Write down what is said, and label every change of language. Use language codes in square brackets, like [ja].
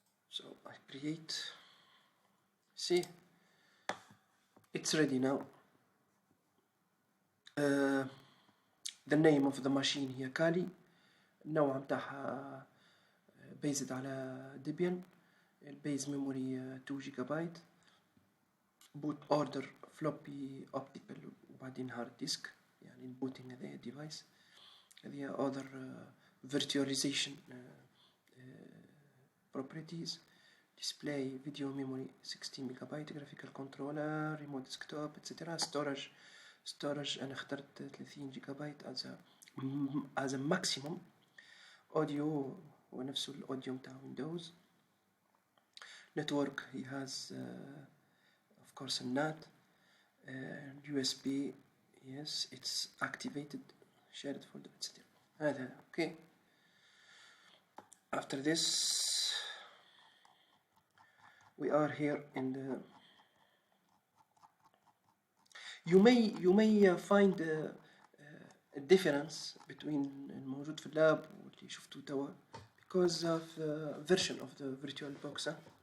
[en] So I create. See, it's ready now. The name of the machine [ar] هي كالي. النوع متاعها based على Debian. [en] البيز memory 2 giga boot order floppy optical وبعدين hard disk [ar] يعني البوتينج هذايا [en] device. هذه other virtualization properties. display video memory 16 megabyte graphical controller remote desktop etc. [ar] storage أنا اخترت 30 جيجا بايت [en] as a maximum. [ar] audio هو نفسه الأوديو متاع Windows. [en] network he has of course a NAT. USB yes it's activated shared folder etc. هذا okay. After this we are here in the you may find a difference between [ar] الموجود في اللاب واللي شفتوه توا [en] because of version of the VirtualBox.